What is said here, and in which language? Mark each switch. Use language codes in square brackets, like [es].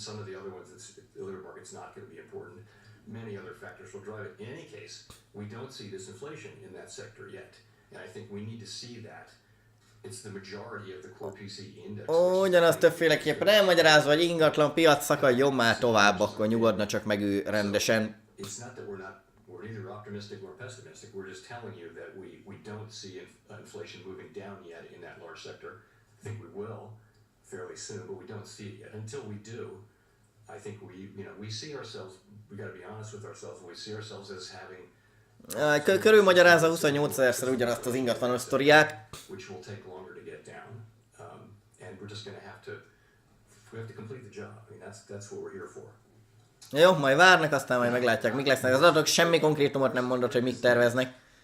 [en] Some of the other ones, the labor market's not going to be important. Many other factors will drive it. In any case, we don't see disinflation in that sector yet, and I think we need to see that. It's the majority of the core PC index. [hu] Ugyanazt többféleképpen elmagyarázva, hogy ingatlan piac szakadjon már tovább, akkor nyugodna csak meg ő rendesen. [en] It's not that we're neither optimistic nor pessimistic. We're just telling you that we don't see inflation moving down yet in that large sector. I think we will fairly soon, but we don't see it yet. Until we do, I think we see ourselves. We got to be honest with ourselves. We see ourselves as having [hu] Körülmagyarázza 28 000-szer ugyanazt az ingatlanos sztoriát. [en] Which will take longer to get down, and we're just going to have to complete the job. I mean, that's what we're here for. [hu] Jó, majd várnak, aztán majd meglátják, mik lesznek az adatok. Semmi konkrétumot nem mondott, hogy mit terveznek.